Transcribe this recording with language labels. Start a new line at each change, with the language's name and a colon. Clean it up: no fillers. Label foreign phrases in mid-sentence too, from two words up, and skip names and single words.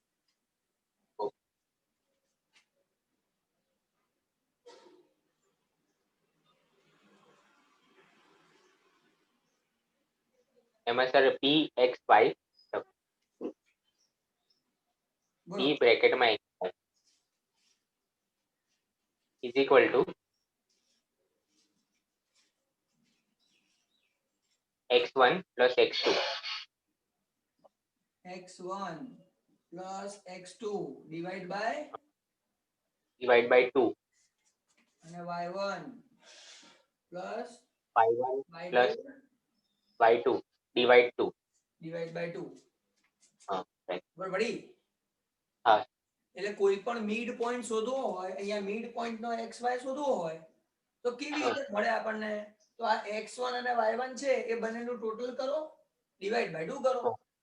Gujarati: એમાં સર
English: pxy p બ્રેકેટમાં is equal to x1 plus x2. x1 plus x2 divide by 2 અને y1 plus y1 plus y2 divide 2.
Gujarati: હા બરાબર પડી? હા. એટલે કોઈ પણ
English: mid point
Gujarati: શોધવો હોય, અહીંયા
English: mid point
Gujarati: નો xy શોધવો હોય તો કેવી રીતે મળે આપણને? તો આ x1 અને y1 છે એ બંનેનું ટોટલ કરો,
English: divide by 2
Gujarati: કરો.